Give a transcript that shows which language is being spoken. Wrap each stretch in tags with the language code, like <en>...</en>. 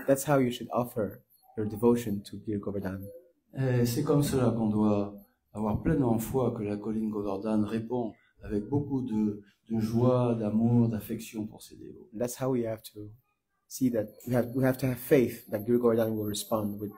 <en>That's how you should offer your devotion to Giri Govardhan.</en> <fr>Et c'est comme cela qu'on doit avoir pleinement foi que la colline Govardhan répond avec beaucoup de joie, d'amour, d'affection pour ses dévots.</fr> <en>And that's how we have to see that we have to have faith that Giri Govardhan will respond with</en>